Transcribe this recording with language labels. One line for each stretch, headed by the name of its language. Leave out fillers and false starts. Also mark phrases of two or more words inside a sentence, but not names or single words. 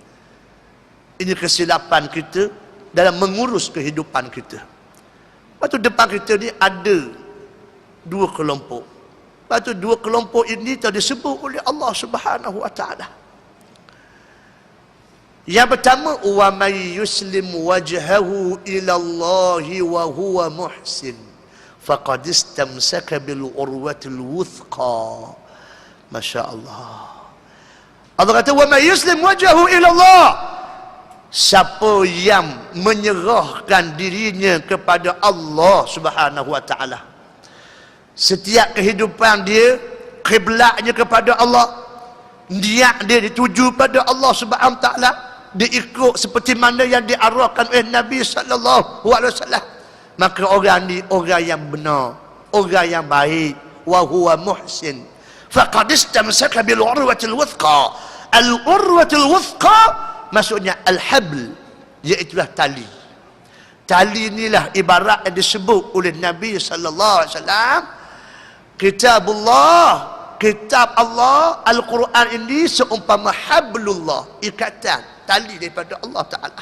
Malay: Ini kesilapan kita dalam mengurus kehidupan kita. Lepas tu depan kita ni ada dua kelompok. Lepas tu dua kelompok ini telah disebut oleh
Arabic: الله سبحانه وتعالى.
Malay: Yang pertama,
Arabic: ومن يسلم وجهه إلى الله وهو محسن فقد استمسك بالعروة الوثقى.
Malay: Masya-Allah. Allah kata
Arabic: ومن يسلم وجهه إلى الله.
Malay: Siapa yang menyerahkan dirinya kepada
Arabic: الله سبحانه وتعالى,
Malay: setiap kehidupan dia kiblatnya kepada Allah, niat dia dituju pada
Arabic: الله سبحانه وتعالى,
Malay: dia ikut seperti mana yang diarahkan oleh Nabi
Arabic: صلى الله عليه وسلم,
Malay: maka orang ni orang yang benar, orang yang baik,
Arabic: وهو محسن فقد استمسك بالعروة الوثقى. العروة الوثقى
Malay: maksudnya al-habl, iaitu tali. Tali inilah ibarat yang disebut oleh Nabi
Arabic: صلى الله عليه وسلم,
Malay: kitabullah, kitab Allah, Al-Quran ini seumpama hablullah, ikatan tali daripada
Arabic: الله تعالى.